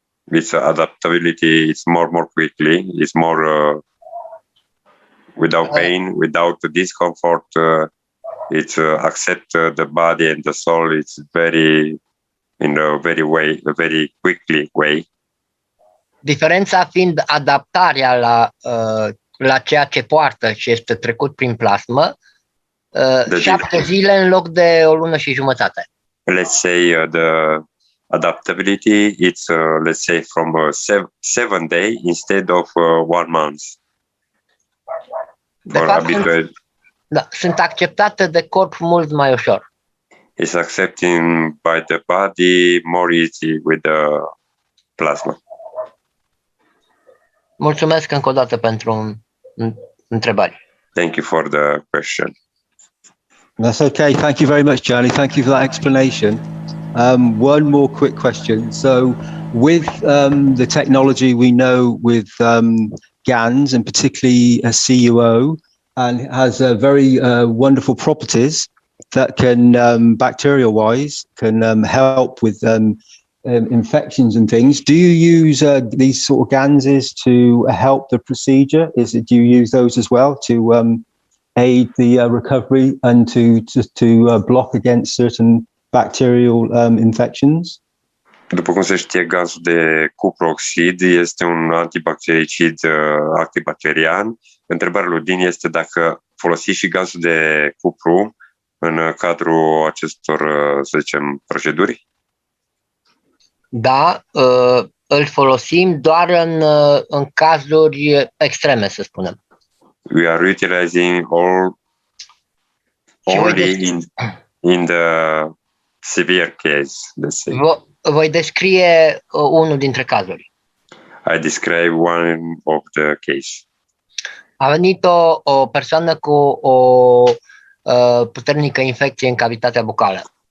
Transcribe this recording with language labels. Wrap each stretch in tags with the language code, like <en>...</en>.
<en>It's adaptability. It's more quickly. It's more without pain, without discomfort. It's accept the body and the soul. It's very in a very quickly way.</en> <ro>Diferența fiind adaptarea la ceea ce poartă și este trecut prin plasmă, 7 zile în loc de o lună și jumătate.</ro> <en>Let's say the adaptability, it's let's say from 7 days instead of 1 month.</en> <ro>De fapt, sunt acceptate de corp mult mai ușor.</ro> <en>It's accepting by the body more easy with the plasma.</en> <ro>Mulțumesc încă o dată pentru întrebări.</ro> <en>Thank you for the question. That's okay. Thank you very much, Charlie. Thank you for that explanation. One more quick question. So with the technology we know with GANs, and particularly a CUO, and has very wonderful properties that can, bacterial-wise, can help with infections and things. Do you use these sort of GANs to help the procedure? Do you use those as well to aid the recovery and to block against certain bacterial infections?</en> <ro>După cum se știe, gazul de cuproxid este un antibactericid antibacterian. Întrebarea lui Din este dacă folosiți și gazul de cupru în cadrul acestor, să zicem, proceduri? Da, îl folosim doar în cazuri extreme, să spunem.</ro> <en>We are utilizing only in the severe case, let's say.</en> <ro>Voi descrie unul dintre cazuri.</ro> <en>I describe one of the case.</en> <ro>A venit o persoană cu o puternică infecție în cavitatea bucală.</ro>